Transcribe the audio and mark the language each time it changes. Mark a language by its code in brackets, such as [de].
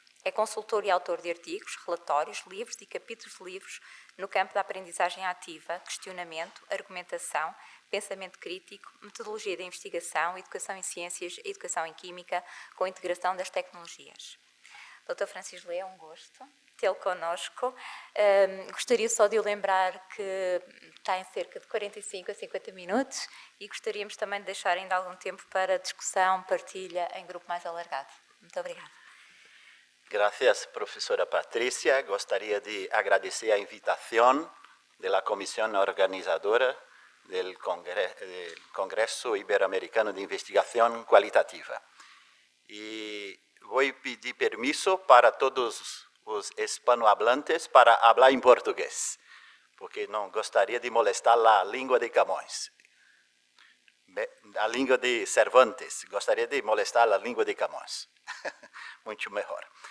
[pt] É consultor e autor de artigos, relatórios, livros e capítulos de livros no campo da aprendizagem ativa, questionamento, argumentação, pensamento crítico, metodologia de investigação, educação em ciências e educação em química, com a integração das tecnologias. Dr. Francislé, é um gosto tê-lo connosco. Gostaria só de o lembrar que está em cerca de 45 a 50 minutos e gostaríamos também de deixar ainda algum tempo para discussão, partilha em grupo mais alargado. Muito obrigada. [es] Gracias, profesora Patricia. [pt] Gostaria de agradecer [es] a invitación de la comisión organizadora del Congreso Iberoamericano de Investigación Cualitativa. Y voy a pedir permiso para todos [pt] os hispanohablantes [es] para hablar [pt] em português, porque não gostaria de molestar a língua de Camões. A língua de Cervantes, gostaria de molestar a língua de Camões. Muito melhor.